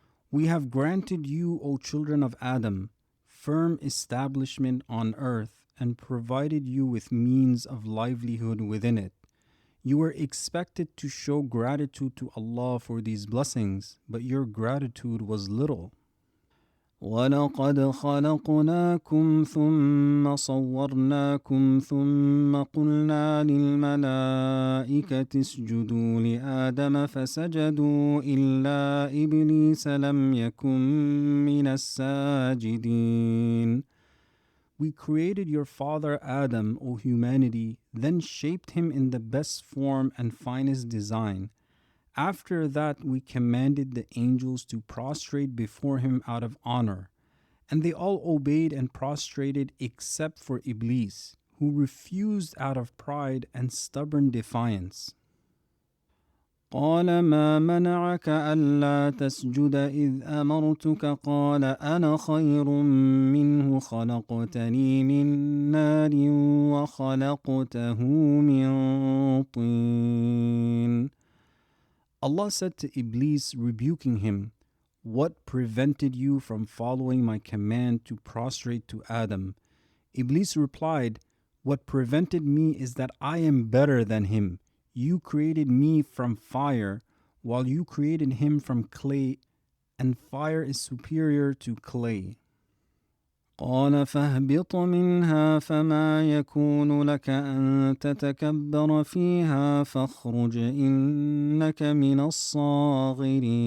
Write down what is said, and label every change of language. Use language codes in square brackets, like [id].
[en] We have granted you, O children of Adam, firm establishment on earth and provided you with means of livelihood within it. You were expected to show gratitude to Allah for these blessings, but your gratitude was little. [ar] ولقد خلقناكم ثم صورناكم ثم قلنا للملائكة اسجدوا لآدم فسجدوا إلا إبليس لم يكن من الساجدين. [en] We created your father Adam, O humanity, then shaped him in the best form and finest design. After that, we commanded the angels to prostrate before him out of honor. And they all obeyed and prostrated except for Iblis, who refused out of pride and stubborn defiance. [ar] قال ما منعك ألا تسجد إذ أمرتك قال أنا خير منه خلقتني من نار وخلقته من طين. [en] Allah said to Iblis, rebuking him, "What prevented you from following my command to prostrate to Adam?" Iblis replied, "What prevented me is that I am better than him. You created me from fire, while you created him from clay, and fire is superior to clay." [ar] قال فاهبط منها فما يكون لك أن تتكبر فيها فاخرج إنك من الصاغرين.